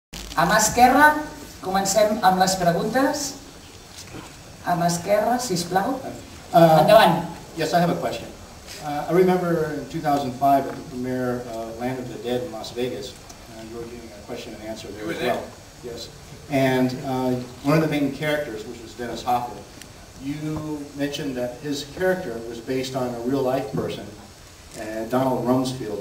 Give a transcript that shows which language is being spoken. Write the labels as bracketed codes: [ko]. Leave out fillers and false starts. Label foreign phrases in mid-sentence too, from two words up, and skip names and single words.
[ca] A mà esquerra, comencem amb les preguntes. A mà esquerra, sisplau. Endavant. [en] Yes, I have a question. I remember in 2005 at the premiere of Land of the Dead in Las Vegas, you were giving a question and answer there as well. Yes. And one of the main characters, which was Dennis Hopper, you mentioned that his character was based on a real-life person, Donald Rumsfeld.